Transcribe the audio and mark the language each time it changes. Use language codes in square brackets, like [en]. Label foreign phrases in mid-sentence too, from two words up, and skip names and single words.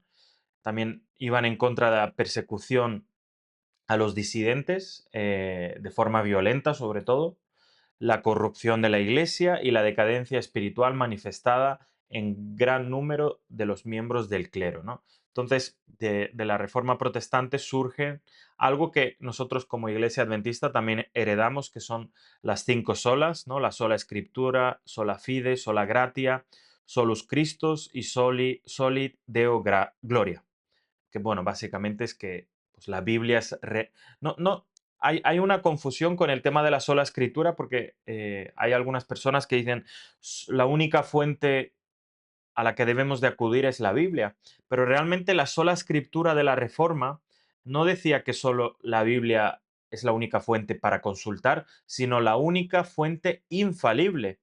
[es] También iban en contra de la persecución a los disidentes, de forma violenta sobre todo, la corrupción de la Iglesia y la decadencia espiritual manifestada en gran número de los miembros del clero, ¿no? Entonces, de la Reforma Protestante surge algo que nosotros como Iglesia Adventista también heredamos, que son las cinco solas, ¿no? La sola Escritura, [la] sola fide, sola gratia, solus Christus y soli Deo gloria, [es] que bueno, básicamente es que pues, la Biblia es... No, no, hay una confusión con el tema de la sola escritura porque hay algunas personas que dicen La única fuente a la que debemos de acudir es la Biblia", pero realmente la sola escritura de la Reforma no decía que solo la Biblia es la única fuente para consultar, sino la única fuente infalible.